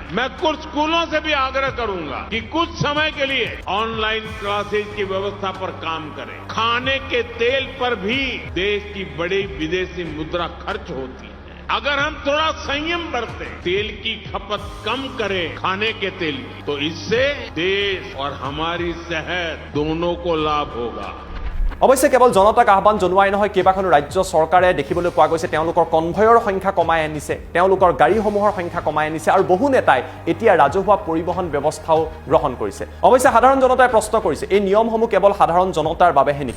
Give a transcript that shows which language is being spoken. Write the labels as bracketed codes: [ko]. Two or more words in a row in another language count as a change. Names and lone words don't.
[hi] मैं कुछ स्कूलों से भी आग्रह करूंगा कि कुछ समय के लिए [en] online classes [hi] की व्यवस्था पर काम करें। खाने के तेल पर भी देश की बड़ी विदेशी मुद्रा खर्च होती है। अगर हम थोड़ा संयम बरतें, तेल की खपत कम करें खाने के तेल की, तो इससे देश और हमारी सेहत दोनों को लाभ होगा। [as] অৱশ্যে কেৱল জনতাক আহ্বান জনোৱাই নহয়, কেইবাখনো ৰাজ্য চৰকাৰে দেখিবলৈ পোৱা গৈছে তেওঁলোকৰ কনভয়ৰ সংখ্যা কমাই আনিছে, তেওঁলোকৰ গাড়ীসমূহৰ সংখ্যা কমাই আনিছে আৰু বহু নেতাই এতিয়া ৰাজহুৱা পৰিবহণ ব্যৱস্থাও গ্ৰহণ কৰিছে। অৱশ্যে সাধাৰণ জনতাই প্ৰশ্ন কৰিছে, এই নিয়মসমূহ কেৱল সাধাৰণ জনতাৰ বাবেহে নেকি?